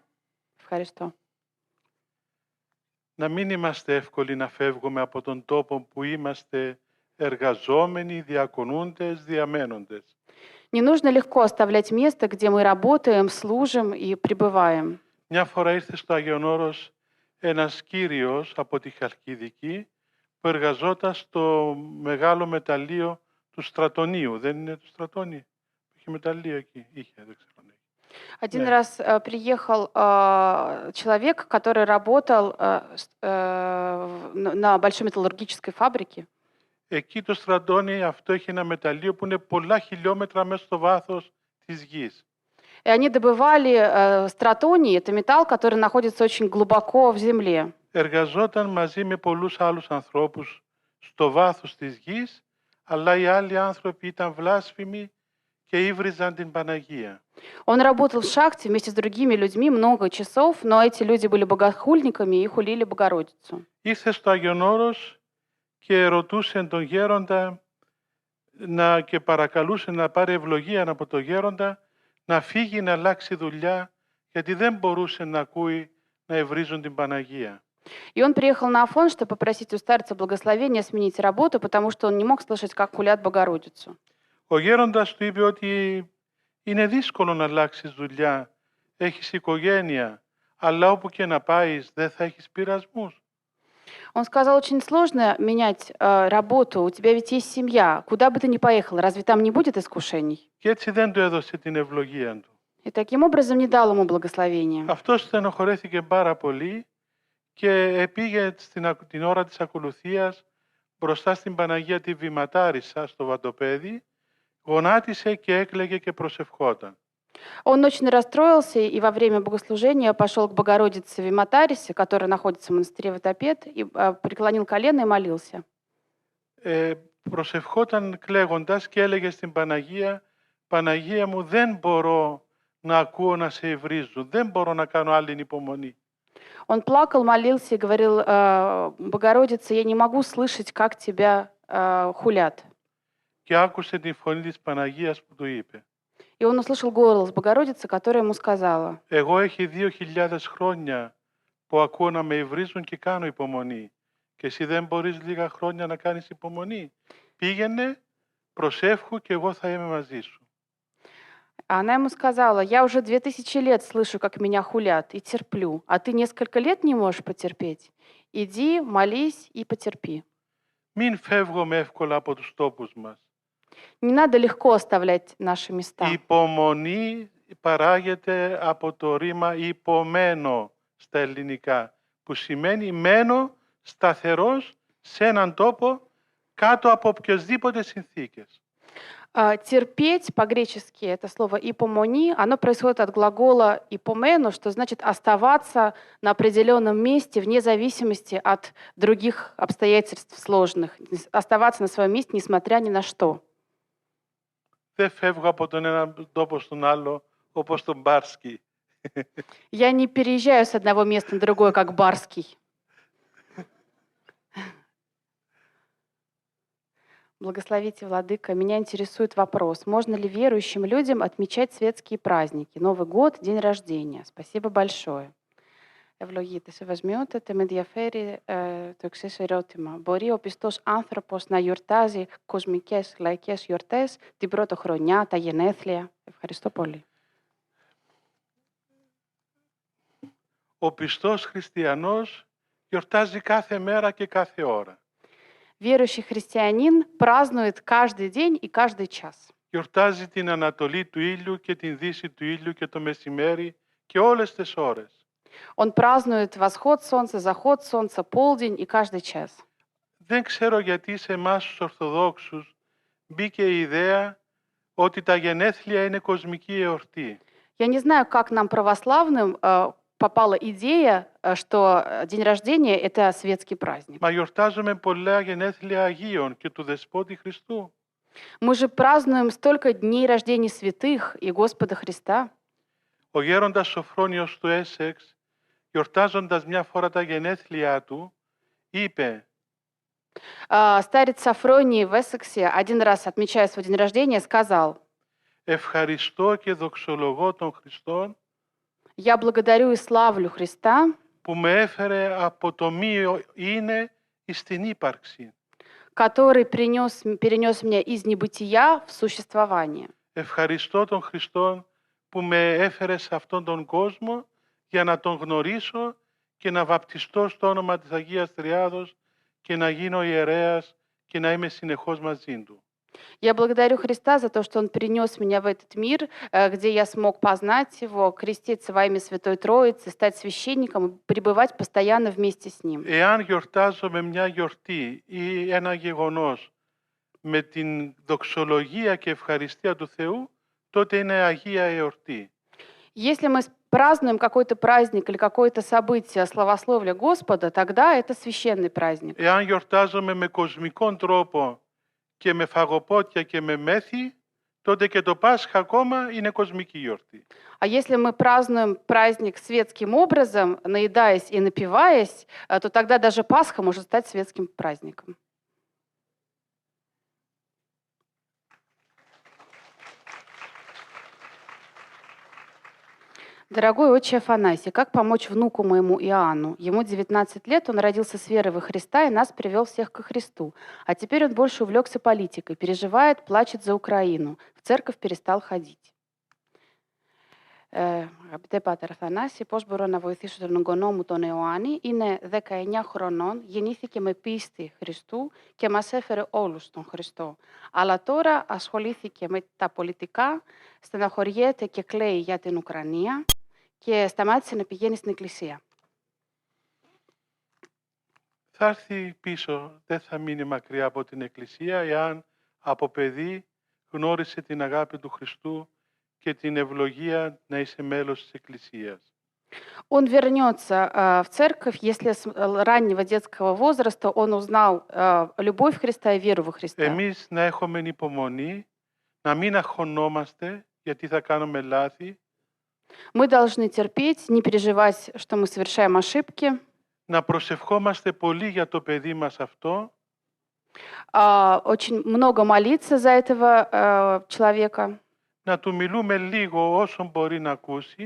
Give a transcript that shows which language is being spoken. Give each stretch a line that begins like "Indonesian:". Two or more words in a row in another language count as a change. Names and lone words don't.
Greek: Ευχαριστώ. Να μην είμαστε εύκολοι να φεύγουμε από τον τόπο που είμαστε εργαζόμενοι, διακονούντες, διαμένοντες.
Russian: Не нужно λегко оставлять место, где мы работаем, служим и пребываем.
Greek: Μια φορά ήρθε στο Άγιον Όρος ένας κύριος από τη Χαλκιδική που εργαζόταν στο μεγάλο μεταλλείο του Στρατονίου. Δεν είναι του Στρατόνι? Είχε μεταλλείο εκεί. Είχε, δεν ξέρω.
Russian: Один раз приехал человек, который работал на большой металлургической фабрике.
Greek: Εκεί το Στρατόνι αυτό έχει ένα μεταλλείο που είναι πολλά χιλιόμετρα μέσα στο βάθος της γης.
Russian: И они добывали стратоний, это металл, который находится очень глубоко в земле.
Greek: Εργαζόταν μαζί με πολλούς άλλους ανθρώπους στο βάθος της γης, αλλά οι άλλοι άνθρωποι ήταν βλάσφημοι και ύβριζαν την Παναγία.
Russian: Он работал в шахте вместе с другими людьми много часов, но эти люди были богохульниками и хулили Богородицу.
Greek: Ήρθε στο Άγιον Όρος και ρωτούσε τον γέροντα και παρακαλούσε να πάρει ευλογία από τον γέροντα να φύγει να αλλάξει δουλειά, γιατί δεν μπορούσε να ακούει να ευρίζουν την Παναγία.
Russian: И он приехал на Афон, чтобы попросить у старца благословения сменить работу, потому что он не мог слышать, как хулят Богородицу.
Greek: Ο γέροντας του είπε ότι είναι δύσκολο να αλλάξεις δουλειά, έχεις οικογένεια, αλλά όπου και να πάεις δεν θα έχεις πειρασμούς.
Russian: Он сказал, очень сложно менять работу, у тебя ведь есть семья, куда бы ты ни поехал, разве там не будет искушений?
Greek: Και έτσι δεν του έδωσε την ευλογία του.
Russian: И таким образом не дал ему благословения.
Greek: Αυτός στενοχωρέθηκε πάρα πολύ και πήγε την ώρα της ακολουθίας μπροστά στην Παναγία τη Βηματάρισσα στο Βατοπέδι, γονάτισε και έκλαιγε και προσευχόταν.
Russian: Он очень расстроился и во время богослужения пошел к Богородице Виматарисе, которая находится в монастыре Ватопед, и преклонил колено и молился.
Greek: Προσευχόταν κλαίγοντας και έλεγε στην Παναγία, Παναγία μου, δεν μπορώ να ακούω να σε ευρίζουν, δεν μπορώ να κάνω άλλη υπομονή.
Russian: Он плакал, молился и говорил: «Богородица, я не могу слышать, как тебя хулят».
Greek: Και άκουσε την φωνή της Παναγίας που του είπε
Russian: И он услышал голос Богородицы, которая ему сказала:
Greek: «Εγώ έχει 2.000 χρόνια που ακούω να με υβρίζουν και κάνω υπομονή. Και εσύ δεν μπορείς λίγα χρόνια να κάνεις υπομονή. Πήγαινε, προσεύχου και εγώ θα είμαι μαζί σου».
Russian: Она ему сказала: «Я уже 2000 лет слышу, как меня хулят, и терплю. А ты несколько лет не можешь потерпеть? Иди, молись и потерпи».
Greek: Μην φεύγουμε εύκολα από τους τόπους μας.
Russian: Не надо легко оставлять наши места.
Greek: Η υπομονή παράγεται από το ρήμα υπομένω στα ελληνικά, που σημαίνει μένω σταθερός σε έναν τόπο κάτω από οποιασδήποτε συνθήκες.
Russian: Терпеть по-гречески это слово «ипомони», оно происходит от глагола «ипомену», что значит оставаться на определенном месте вне зависимости от других обстоятельств сложных, оставаться на своем месте, несмотря ни на что.
Greek: Δεν φεύγω από τον έναν τόπο στον άλλο όπως τον Μπάρσκι.
Russian: Я не переезжаю с одного места на другое, как Барский. Благословите, Владыка. Меня интересует вопрос. Можно ли верующим людям отмечать светские праздники? Новый год, день рождения. Спасибо большое.
Greek: Ευλογείτε, σεβασμιότατε, με ενδιαφέρει το εξής ερώτημα. Μπορεί ο πιστός άνθρωπος να γιορτάζει κοσμικές λαϊκές γιορτές, την πρωτοχρονιά, τα γενέθλια? Ευχαριστώ πολύ. Ο πιστός χριστιανός γιορτάζει κάθε μέρα και κάθε ώρα.
Russian: Верующий христианин празднует каждый день и каждый час.
Greek: Γιορτάζει την ανατολή του ήλιου και την δύση του ήλιου και το μεσημέρι και όλες τις ώρες.
Russian: Он празднует восход солнца, заход солнца, полдень и каждый час.
Greek: Δεν ξέρω γιατί σε εμάς τους Ορθοδόξους μπήκε η ιδέα ότι τα γενέθλια είναι κοσμική εορτή.
Russian: Я не знаю, как нам, православным, попала идея, что день рождения — это светский праздник.
Greek: Μα γιορτάζουμε πολλά γενέθλια Αγίων και του Δεσπότη Χριστού.
Russian: Мы же празднуем столько дней рождения святых и Господа Христа.
Greek: Ο γέροντας Σοφρόνιος του Έσεξ, γιορτάζοντας μια φορά τα γενέθλιά του, είπε
Russian: Старец Сафроний в Эссексе, один раз, отмечая свой день рождения, сказал:
Greek: «Ευχαριστώ και δοξολογώ τον Χριστόν
Russian: «Я благодарю и славлю Христа,
Greek: που με έφερε από το μη είναι εις την ύπαρξη».
Russian: который перенес меня из небытия в существование.
Greek: Ευχαριστώ τον Χριστόν που με έφερε σε αυτόν τον κόσμο για να τον γνωρίσω και να βαπτιστώ στο όνομα της Αγίας Τριάδος και να γίνω ιερέας και να είμαι συνεχώς μαζί του.
Russian: Я благодарю Христа за то, что Он перенес меня в этот мир, где я смог познать Его, креститься во имя Святой Троицы, стать священником и пребывать постоянно вместе с Ним.
Greek: Εάν γιορτάζομαι μια γιορτή ή ένα γεγονός με την δοξολογία και ευχαριστία του Θεού, τότε είναι Αγία εορτή.
Russian: Если мы празднуем какой-то праздник или какое-то событие славословия Господа, тогда это священный праздник.
Greek: Εάν γιορτάζομαι με κοσμικόν τρόπο και με φαγοπότια και με μέθη, τότε και το Πάσχα ακόμα είναι κοσμική γιορτή.
Russian: А если мы празднуем праздник светским образом, наедаясь и напиваясь, то тогда даже Пасха может стать светским праздником. Дорогой отче Афанасий, как помочь внуку моему Иоанну? Ему 19 лет, он родился с верой во Христа и нас привел всех ко Христу. А теперь он больше увлекся политикой, переживает, плачет за Украину. В церковь перестал ходить.
Greek: Αγαπητέ Πάτερ Αθανάση, πώς μπορώ να βοηθήσω τον εγγονό μου τον Ιωάννη? Είναι 19 χρονών, γεννήθηκε με πίστη Χριστού και μας έφερε όλους στον Χριστό. Αλλά τώρα ασχολήθηκε με τα πολιτικά, στεναχωριέται και κλαίει για την Ουκρανία και σταμάτησε να πηγαίνει στην εκκλησία. Θα έρθει πίσω, δεν θα μείνει μακριά από την εκκλησία, εάν από παιδί γνώρισε την αγάπη του Χριστού και την ευλογία να είσαι μέλος της εκκλησίας.
Russian: Он вернется в церковь, если с раннего детского возраста он узнал любовь Христа и веру во Христа.
Greek: Εμείς να έχουμε υπομονή, να μην αγχωνόμαστε γιατί θα κάνουμε λάθη.
Russian: Мы должны терпеть, не переживать, что мы совершаем ошибки,
Greek: να προσευχόμαστε πολύ για το παιδί μας αυτό,
Russian: очень много молиться за этого человека,
Greek: να του μιλούμε λίγο όσο μπορεί να ακούσει